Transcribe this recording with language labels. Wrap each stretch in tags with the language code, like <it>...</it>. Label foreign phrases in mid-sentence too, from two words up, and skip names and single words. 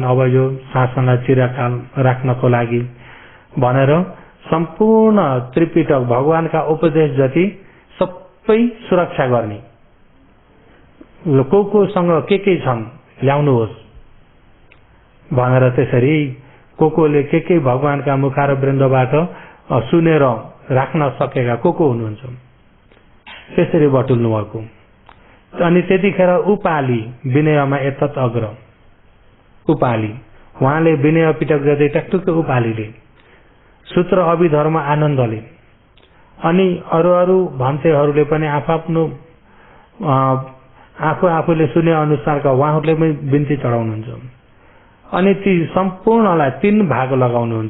<ne>अब यो शासनलाई चिरकाल राख्नको लागि भनेर सम्पूर्ण त्रिपिटक भगवानका उपदेश जति सबै सुरक्षा गर्ने, कोसँग के छन् ल्याउनुहोस् भनेर त्यसरी कोले के भगवानका मुखारवृन्दबाट सुनेर राख्न सकेका को हुनुहुन्छ त्यसरी बटुल्नु भएको। अनि त्यतिखेर उपाली विनयमा</ne> <pi>एतत् अग्र</pi> <ne>उपाली, उहाँले विनय पिटक जति टकटुक उपालीले, सूत्र अभिधर्म आनन्दले, अनि अरू भन्तेहरूले पनि आफ्नो आफूले सुने अनुसारका उहाँहरूले पनि बिन्ती चढाउनुहुन्छ। अनि ती सम्पूर्णलाई 3 भाग लगाउनुहुन्छ।</ne>